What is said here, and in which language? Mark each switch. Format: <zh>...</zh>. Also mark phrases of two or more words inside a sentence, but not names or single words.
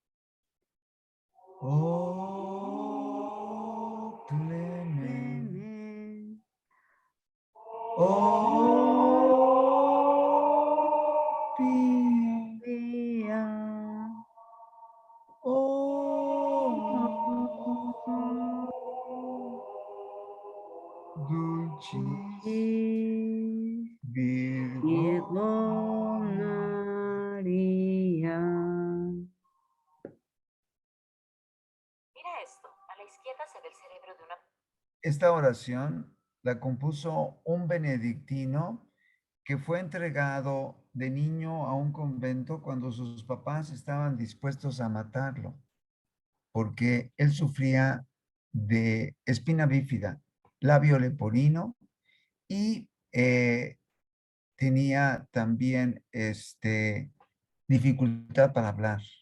<la>O clement, o pia, o dulcis Virgo María.</la> <es>Mira esto, a la izquierda se ve el cerebro de una... Esta oración la compuso un benedictino que fue entregado de niño a un convento cuando sus papás estaban dispuestos a matarlo, porque él sufría de espina bífida, labio leporino y tenía también dificultad para hablar.</es>